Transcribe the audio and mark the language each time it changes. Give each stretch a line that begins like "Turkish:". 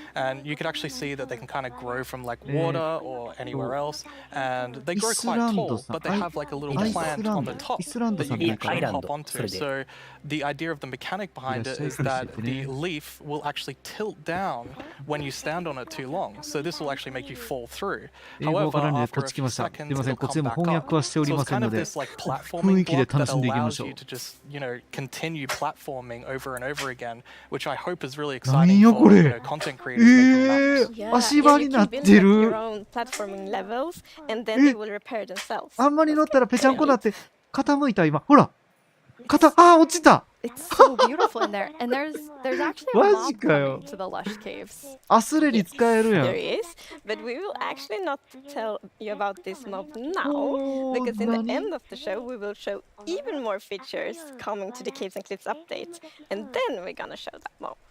English: And you can actually see that they can kind of grow from like water or anywhere else. And they grow quite tall, but they have like a little plant on the top that you can actually hop onto. So the idea of the mechanic behind it is that the leaf will actually tilt down when you stand on it too long. So this will actually make you fall through.
Japanese: 英語わからんのでこっち来ました。すみません、こっちでも翻訳はしておりませんので、雰囲気で楽しんでいきましょう。
English: continue platforming over and over again, which I hope is really exciting for content creators making maps.
Japanese: 足場になってる。あんまり乗ったらぺちゃんこなって傾いた今。ほら。落ちた。
English: It's so beautiful in there, and there's actually a mob coming to the lush caves.
Japanese: アスレに使えるやん。
English: There is, but we will actually not tell you about this mob now, because in the end of the show we will show even more features coming to the Caves and Cliffs update, and then we're gonna show that mob.